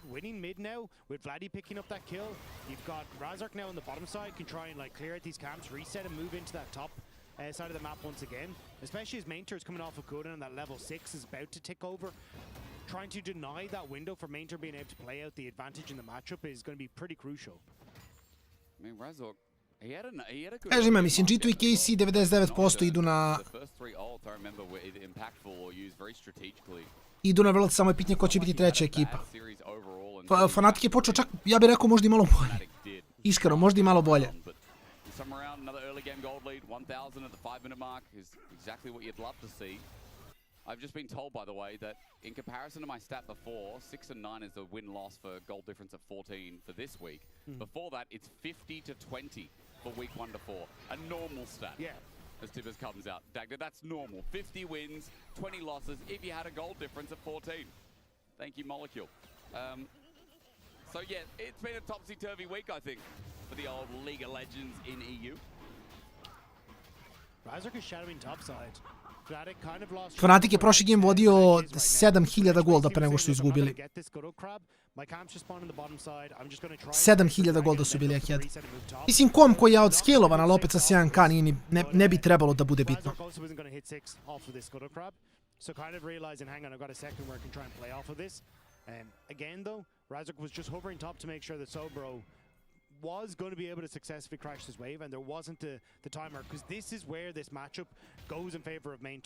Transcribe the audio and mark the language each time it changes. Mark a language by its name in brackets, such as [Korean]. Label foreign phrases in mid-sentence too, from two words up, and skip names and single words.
[English] Winning mid now with Vladdy picking up that kill. You've got Razork now on the bottom side, can try and like clear out these camps, reset and move into that top side of the map once again, especially as Mainter is coming off of cooldown and that level 6 is about to tick over. Trying to deny that window for Mainter being able to play out the advantage in the matchup is going to be pretty crucial. I mean, Razork, he had a good... [Serbian] Kažem ja, mislim, G2 i KC 99% idu na... [English] The first 3 ults, I remember, were either impactful or used very strategically. [Serbian] Idu na vrlo, samo je pitanje ko će biti treća ekipa. Fnatic je počeo čak, ja bih rekao, možda i malo bolje. Iskreno, možda i malo bolje. [English] Some around another early game gold lead, 1000 at the 5-minute mark is exactly what you'd love to see. I've just been told, by the way, that in comparison to my stat before, 6 and 9 is the win-loss for gold difference at 14 for this week. Before that, it's 50 to 20 for week 1 to 4. A normal stat. Yeah. As Tibbers comes out. Dagda, that's normal. 50 wins, 20 losses if you had a gold difference at 14. Thank you, Molecule. So yeah, it's been a topsy-turvy week, I think, for the old League of Legends in EU. Razork is shadowing topside. [Serbian] Fnatic je prošli game vodio 7000 golda pre nego što su izgubili. 7000 golda su bili ahead. Mislim, kom koji je outscalovan, ali opet sa 7k ne bi trebalo da bude bitno. [English] So kind of realizing, hang on, I've got a second where I can try and play off of this. Again, though, Razork was just hovering top to make sure that Sobro was going to be able to successfully crash this wave, and there wasn't the timer, because this is where this matchup goes in favor of Mainter.